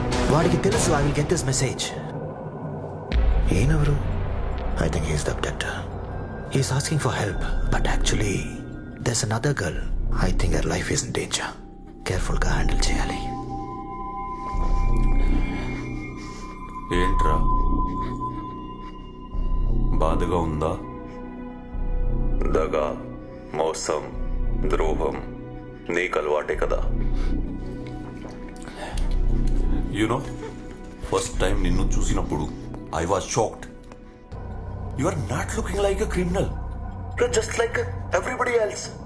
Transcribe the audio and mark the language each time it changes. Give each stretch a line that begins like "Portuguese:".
Telugu: వాడికి తెలుసు
English: I will get this message.
Telugu: ఈయనెవరు?
English: I think he's the abductor. He's asking for help, but actually, there's another girl. I think her life is in danger.
Telugu: Careful గా handle చేయాలి. ఏంట్రా బాధగా ఉందా? దగా, మోసం, ద్రోహం నీకు అలవాటే కదా.
English: You know first time నిన్ను చూసినప్పుడు I was shocked. You are not looking like a criminal. You're just like everybody else.